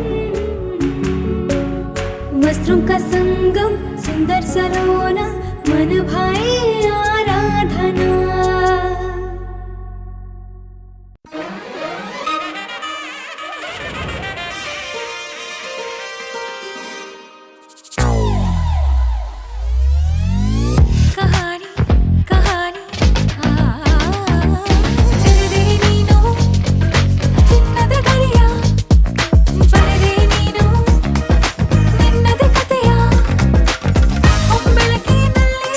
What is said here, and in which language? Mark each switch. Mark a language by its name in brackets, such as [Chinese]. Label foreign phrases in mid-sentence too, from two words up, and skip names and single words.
[Hindi] वस्त्रों का संगम, सुंदर सलोना, मन भाई आराधना। कहानी कहानी [Kannada] ತೆರೆದೆ ನೀನು ಚಿನ್ನದ ಗರಿಯ, ಬರೆದೆ ನೀನು ನಿನ್ನದ ಕಥೆಯ. ಬೆಳಕಿನಲ್ಲಿ